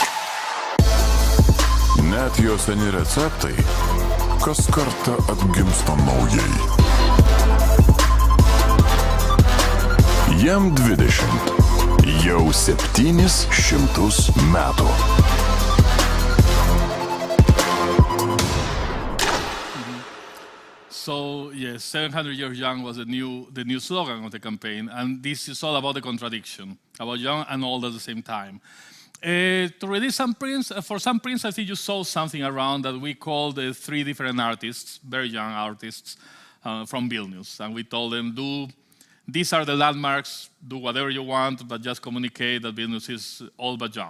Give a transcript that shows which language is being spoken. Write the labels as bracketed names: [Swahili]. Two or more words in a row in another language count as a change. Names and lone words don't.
[Lithuanian] Net jo seni receptai kas kartą atgimsta naujai. Jam 20, jau 700 metų. [English] So, yes, 700 years young was the new slogan of the campaign, and this is all about the contradiction, about young and old at the same time. To release some prints, for some prints, I think you saw something around that we called 3 different artists, very young artists from Vilnius, and we told them, these are the landmarks, do whatever you want, but just communicate that Vilnius is old but young.